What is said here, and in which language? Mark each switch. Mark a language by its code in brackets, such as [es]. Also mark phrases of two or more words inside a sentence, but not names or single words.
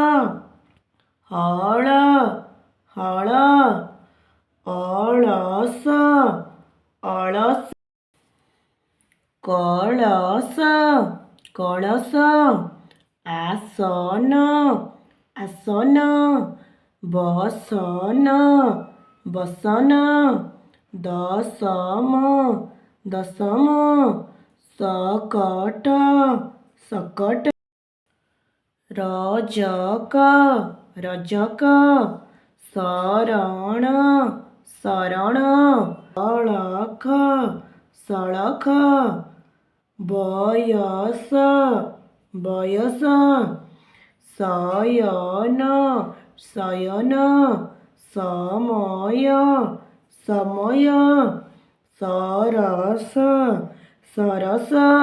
[hi] हल हल अलस अलस कलश कलश आसन आसन बसन बसन दशम दशम सकट सकट रजक रजक शरण शरण सड़ख सड़ख बयस बयस शयन शयन समय समय सरस सरस